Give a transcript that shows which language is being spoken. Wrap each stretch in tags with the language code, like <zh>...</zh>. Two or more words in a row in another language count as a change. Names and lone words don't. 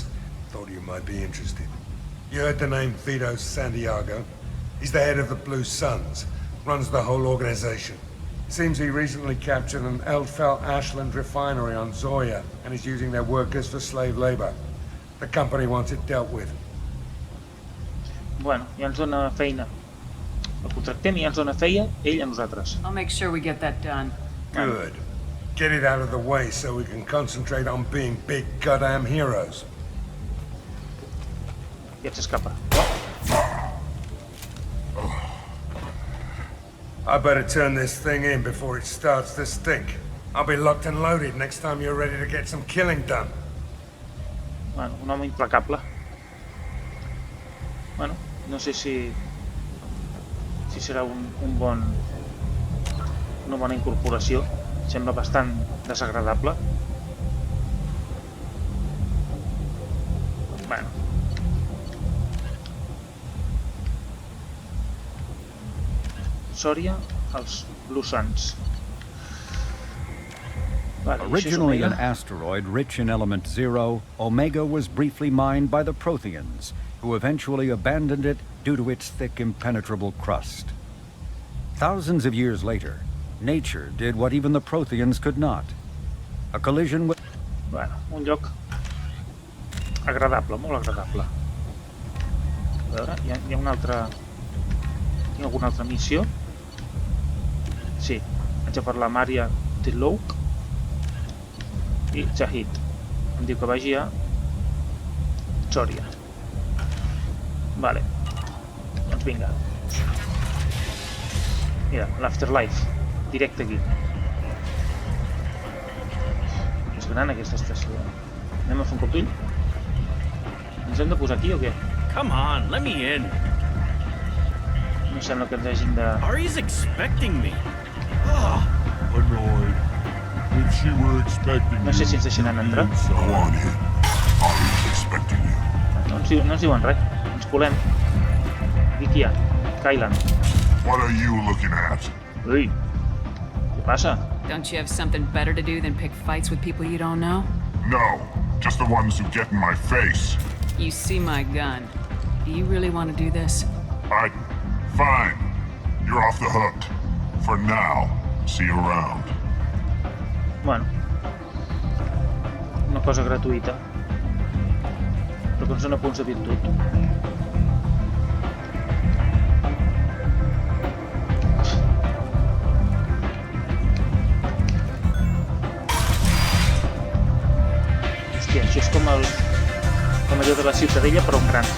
<en>Thought you might be interested. You heard the name Vito Santiago? He's the head of the Blue Suns, runs the whole organization. Seems he recently captured an Eldfell Ashland refinery on Zoya, and is using their workers for slave labor. The company wants it dealt with.</en> <ca>Bueno, ja ens dona feina. El contractem i ja ens dona feina ell a nosaltres.</ca> <en>I'll make sure we get that done. Good. Get it out of the way so we can concentrate on being big goddamn heroes.</en> <ca>I et s'escapa.</ca> <en>I better turn this thing in before it starts to stink. I'll be locked and loaded next time you're ready to get some killing done.</en> <ca>Bueno, un home implacable. Bueno, no sé si serà una bona incorporació. Sembla bastant desagradable. Bueno. Sòria, els Blue Suns. Vale,</ca> <en>Originally an asteroid rich in element 0, Omega was briefly mined by the Protheans, who eventually abandoned it due to its thick, impenetrable crust. Thousands of years later, nature did what even the Protheans could not. A collision with...</en> <ca>Bueno, un lloc agradable, molt agradable. A veure, hi ha una altra... Hi ha alguna altra missió? Sí, haig de parlar amb Ària de Louk i Zaeed. Em diu que vagi a Sòria. Vale, doncs vinga. Mira, l'Afterlife, directe aquí. És gran aquesta estació. Anem a fer un cop d'ull? Ens hem de posar aquí o què?</ca> <en>Come on, let me in.</en> <ca>No sembla que ens hagin de...</ca> <en>Ari's expecting me. Annoyed. If she were expecting</en> <ca>No sé si ens deixaran entrar.</ca> <en>Go on in. Ari's expecting you.</en> <ca>No ens diuen res. Ens colem. Aquí qui hi ha? Kylan.</ca> <en>What are you looking at?</en> <ca>Ui. Què passa?</ca> <en>Don't you have something better to do than pick fights with people you don't know? No, just the ones who get in my face. You see my gun. Do you really want to do this? Fine. You're off the hook. For now. See you around.</en> <ca>Bueno. Una cosa gratuïta. Però que ens dona punts de virtut. Hòstia, això és com allò de la Ciutadella però en gran.</ca>